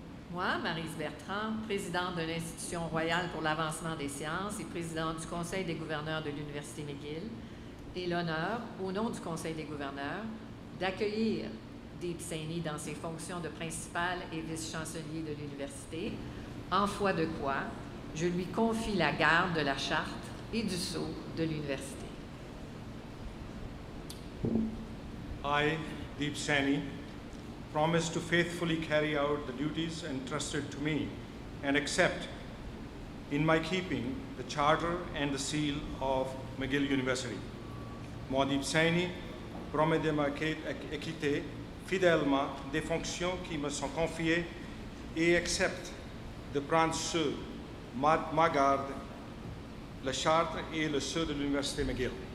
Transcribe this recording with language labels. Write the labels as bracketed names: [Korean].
[French] Moi, Maryse Bertrand, présidente de l'Institution royale pour l'avancement des sciences et présidente du Conseil des gouverneurs de l'Université McGill, ai l'honneur, au nom du Conseil des gouverneurs, d'accueillir Deep Saini dans ses fonctions de principal et vice-chancelier de l'Université, en foi de quoi je lui confie la garde de la charte et du sceau de l'Université. [English] I, Deep Saini, promise to faithfully carry out the duties entrusted to me and accept in my keeping the charter and the seal of McGill University. [French] Moi, Deep Saini, promets de m'acquitter fidèlement des fonctions qui me sont confiées et accepte de prendre sous ma garde la charte et le sceau de l'Université McGill.